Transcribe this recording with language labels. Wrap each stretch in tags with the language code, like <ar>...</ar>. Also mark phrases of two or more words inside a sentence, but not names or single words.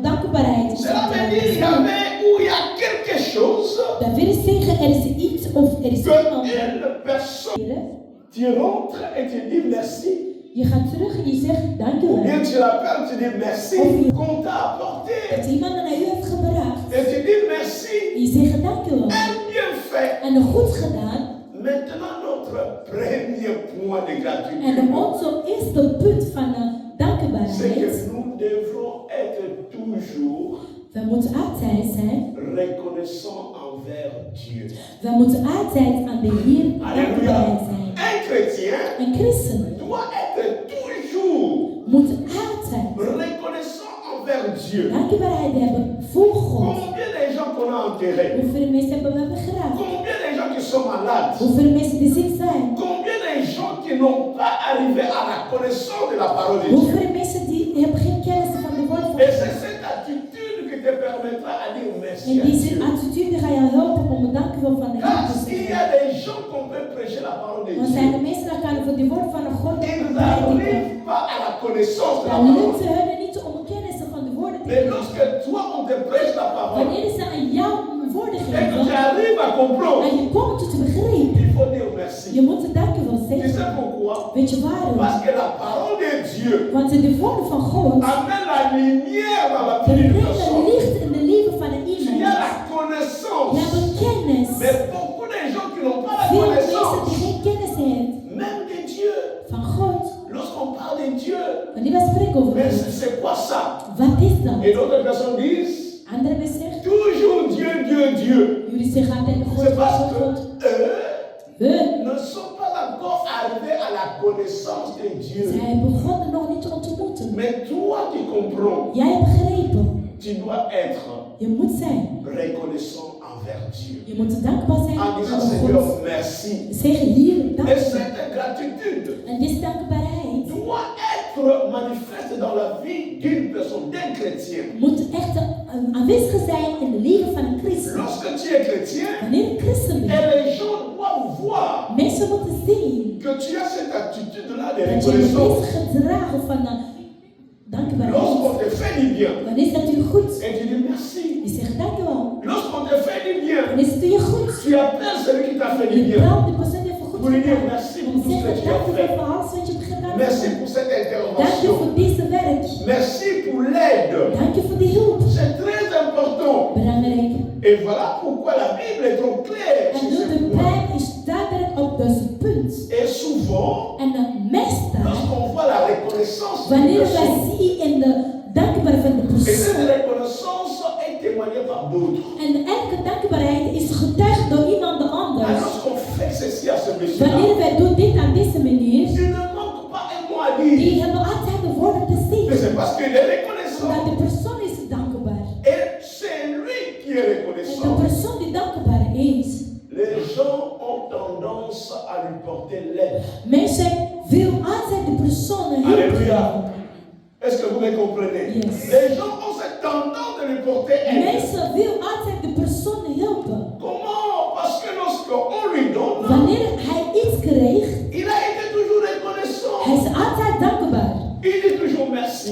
<nl>dankbaarheid.</nl> <fr>Cela veut dire qu'il y avait où il y a quelque chose</fr> <nl>Dat wil zeggen, er is iets of er is iemand.</nl> <fr>qu'une personne, tu rentres et tu dis merci.</fr> <nl>Je gaat terug en je zegt</nl> <fr>Ou</fr> <nl>dankjewel.</nl> <fr>bien tu l'appelles, tu dis merci qu'on t'a apporté.</fr> <nl>Dat iemand naar u heeft gebracht.</nl> <fr>Et tu dis merci.</fr> <nl>En je zegt dankjewel.</nl> <fr>Un bienfait.</fr> <nl>En goed gedaan.</nl> <fr>Maintenant, notre premier point de gratitude.</fr> <nl>En onze eerste punt van</nl> <fr>C'est</fr> <nl>dankbaarheid.</nl> <fr>que nous devons être toujours</fr> <nl>We moeten altijd zijn.</nl> <fr>reconnaissants envers Dieu.</fr> <nl>We moeten altijd aan de Heer</nl> <fr>Alléluia.</fr> <nl>dankbaar zijn.</nl> <fr>Un chrétien</fr> <nl>Een christen</nl> <fr>doit être toujours</fr> <nl>moet altijd</nl> <fr>reconnaissant envers Dieu.</fr> <nl>dankbaarheid hebben voor God.</nl> <fr>Combien de gens qu'on a enterrés?</fr> <nl>Hoeveel mensen hebben we begraven?</nl> <fr>Combien de gens qui sont malades?</fr> <nl>Hoeveel mensen die ziek zijn?</nl> <fr>Combien de gens qui n'ont pas arrivé à la connaissance de la parole de Dieu?</fr> <nl>Hoeveel mensen die hebben geen kennis van de woord van</nl> <fr>Et</fr> <nl>God?</nl> <fr>c'est cette attitude qui te permettra à dire merci</fr> <nl>En</nl> <fr>à</fr> <nl>deze</nl> <fr>Dieu.</fr> <nl>attitude ga je helpen om het dankjewel van de Heer</nl> <fr>Car</fr> <nl>te</nl> <fr>s'il y</fr> <nl>zeggen.</nl> <fr>a des gens qu'on peut prêcher la parole de</fr> <nl>Want zijn</nl> <fr>Dieu,</fr> <nl>er mensen die gaan voor de woord van de God</nl> <fr>ils</fr> <nl>prediken.</nl> <fr>n'arrivent pas à la connaissance de la</fr> <nl>Dan</nl> <fr>parole.</fr> <nl>lukt ze hun niet om kennis van de woorden te</nl> <fr>Mais</fr> <nl>krijgen.</nl> <fr>lorsque toi on te prêche la parole</fr> <nl>Wanneer ze aan jou woorden</nl> <fr>et que tu</fr> <nl>geven</nl> <fr>arrives à comprendre,</fr> <nl>en je komt tot begrip,</nl> <fr>il faut dire merci.</fr> <nl>je moet het dankjewel</nl> <fr>Tu</fr> <nl>zeggen.</nl> <fr>sais pourquoi?</fr> <nl>Weet je waarom?</nl> <fr>Parce que la parole de Dieu</fr> <nl>Want de woorden van God</nl> <fr>amène la lumière dans la vie d'une</fr> <nl>brengen</nl> <fr>personne.</fr> <nl>licht in de leven van</nl> <fr>Tu as</fr> <nl>iemand.</nl> <fr>la connaissance.</fr> <nl>Je hebt kennis.</nl> <fr>Mais beaucoup de gens qui n'ont pas la</fr> <nl>Veel mensen</nl> <fr>connaissance,</fr> <nl>die geen kennis hebben</nl> <fr>même de Dieu.</fr> <nl>van God.</nl> <fr>Lorsqu'on parle de Dieu,</fr> <nl>Wanneer we spreken over</nl> <fr>mais</fr> <nl>God,</nl> <fr>c'est quoi ça?</fr> <nl>wat is dat?</nl> <fr>Et d'autres personnes disent</fr> <nl>Anderen zeggen,</nl> <fr>toujours Dieu, Dieu, Dieu.</fr> <nl>jullie zeggen altijd God,</nl> <fr>C'est parce</fr> <nl>God,</nl> <fr>que</fr> <nl>God.</nl> <fr>eux ne sont pas encore arrivés à la connaissance de Dieu.</fr> <nl>Zij begonnen nog niet te ontmoeten.</nl> <fr>Mais toi qui comprends,</fr> <nl>Jij hebt begrepen.</nl> <fr>tu dois être</fr> <nl>Je moet zijn.</nl> <fr>reconnaissant envers Dieu.</fr> <nl>Je moet dankbaar zijn</nl> <fr>En disant</fr> <nl>aan</nl> <fr>Seigneur,</fr> <nl>God.</nl> <fr>merci.</fr> <nl>Zeg hier</nl> <fr>Et</fr> <nl>dankbaar.</nl> <fr>cette gratitude</fr> <nl>En deze dankbaarheid</nl> <fr>doit être manifeste dans la vie d'une personne, d'un chrétien.</fr> <nl>moet echt aanwezig zijn in de leven van een christen.</nl> <fr>Lorsque tu es chrétien,</fr> <nl>Wanneer een christen</nl> <fr>et</fr> <nl>bent,</nl> <fr>les gens doivent voir</fr> <nl>mensen moeten zien</nl> <fr>que tu as cette attitude-là de</fr> <nl>dat je met</nl> <fr>reconnaissance.</fr> <nl>deze gedragen van dankbaarheid.</nl> <fr>Lorsqu'on te fait du bien,</fr> <nl>Wanneer het u goed,</nl> <fr>et tu dis merci.</fr> <nl>je zegt dankjewel.</nl> <fr>Lorsqu'on te fait du bien,</fr> <nl>Wanneer het je goed,</nl> <fr>tu appelles celui qui t'a fait du</fr> <nl>je</nl> <fr>bien.</fr> <nl>belt de persoon die heeft goed</nl> <fr>Pour lui dire</fr> <nl>gedaan.</nl> <fr>merci</fr> <nl>Om</nl> <fr>pour</fr> <nl>te</nl> <fr>tout ce que</fr> <nl>zeggen</nl> <fr>tu as</fr> <nl>dankjewel</nl> <fr>fait.</fr> <nl>voor alles wat je hebt gedaan.</nl> <fr>Merci pour cette</fr> <nl>Dank je</nl> <fr>intervention.</fr> <nl>voor deze werk.</nl> <fr>Merci pour l'aide.</fr> <nl>Dank je voor de hulp.</nl> <fr>C'est très important.</fr> <nl>Belangrijk.</nl> <fr>Et voilà pourquoi la Bible est trop claire</fr> <nl>En</nl> <fr>sur</fr> <nl>door</nl> <fr>ce</fr> <nl>de</nl> <fr>point.</fr> <nl>Bijbel is duidelijk op deze punt.</nl> <fr>Et souvent,</fr> <nl>En meestal,</nl> <fr>lorsqu'on voit la reconnaissance d'une</fr> <nl>wanneer wij</nl> <fr>personne,</fr> <nl>zien in de dankbaarheid van de</nl> <fr>et cette</fr> <nl>persoon,</nl> <fr>reconnaissance est témoignée par d'autres.</fr> <nl>en elke dankbaarheid is getuigd door iemand anders.</nl> <fr>Alors lorsqu'on fait ceci à ce monsieur-là,</fr> <nl>Wanneer wij doen dit aan deze manier,</nl> <fr>il ne manque pas un mot à dire.</fr> <nl>die hebben altijd de woorden te</nl> <fr>Mais</fr> <nl>zeggen.</nl> <fr>c'est parce qu'il est</fr> <nl>Omdat</nl> <fr>reconnaissant.</fr> <nl>de persoon is dankbaar.</nl> <fr>Et c'est lui qui est</fr> <nl>En de</nl> <fr>reconnaissant.</fr> <nl>persoon die dankbaar is.</nl> <fr>Les gens ont tendance à lui porter l'aide.</fr> <nl>Mensen willen altijd de persoon</nl> <fr>Alléluia.</fr> <nl>helpen.</nl> <fr>Est-ce que vous me comprenez? Yes. Les gens ont cette tendance de lui porter aide.</fr> <nl>Mensen willen altijd de persoon helpen.</nl> <fr>Comment? Parce que lorsqu'on lui donne,</fr> <nl>Wanneer hij iets kreeg,</nl> <fr>il a été toujours reconnaissant.</fr> <nl>hij is altijd dankbaar.</nl> <fr>Il dit toujours merci.</fr>